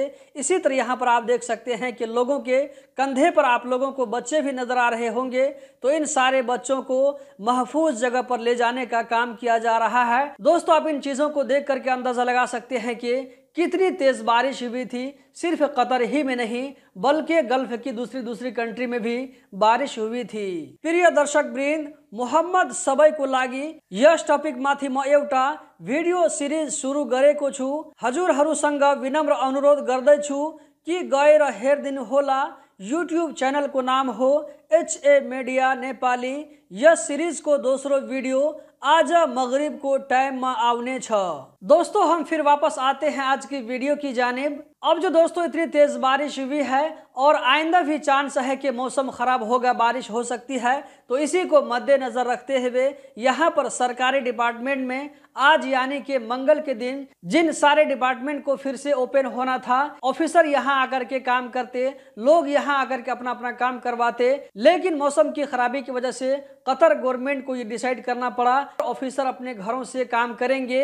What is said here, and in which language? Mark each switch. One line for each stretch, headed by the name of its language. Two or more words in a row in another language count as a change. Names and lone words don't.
Hindi: इसी तरह यहाँ पर आप देख सकते हैं कि लोगों के कंधे पर आप लोगों को बच्चे भी नज़र आ रहे होंगे, तो इन सारे बच्चों को महफूज जगह पर ले जाने का काम किया जा रहा है। दोस्तों, आप इन चीज़ों को देख करके अंदाज़ा लगा सकते हैं कि कितनी तेज़ बारिश हुई थी। सिर्फ कतर ही में नहीं बल्कि गल्फ की दूसरी कंट्री में भी बारिश हुई थी।
Nepali: प्रिय दर्शक वृंद, मोहम्मद सबै को लागि यस टपिक माथि म एउटा भिडियो सिरिज सुरु गरेको छु। हजुरहरूसँग विनम्र अनुरोध गर्दैछु कि गएर हेरिदिनु होला। यूट्यूब चैनल को नाम हो HA मीडिया नेपाली। यस सीरीज को दोस्रो वीडियो आज मगरिब को टाइम में आउने छ।
Hindi: दोस्तों, हम फिर वापस आते हैं आज की वीडियो की जानिब। अब जो दोस्तों इतनी तेज बारिश हुई है और आइंदा भी चांस है कि मौसम खराब होगा, बारिश हो सकती है, तो इसी को मद्देनजर रखते हुए यहाँ पर सरकारी डिपार्टमेंट में आज यानी कि मंगल के दिन जिन सारे डिपार्टमेंट को फिर से ओपन होना था, ऑफिसर यहाँ आकर के काम करते, लोग यहाँ आकर के अपना अपना काम करवाते, लेकिन मौसम की खराबी की वजह से कतर गवर्नमेंट को ये डिसाइड करना पड़ा ऑफिसर अपने घरों से काम करेंगे।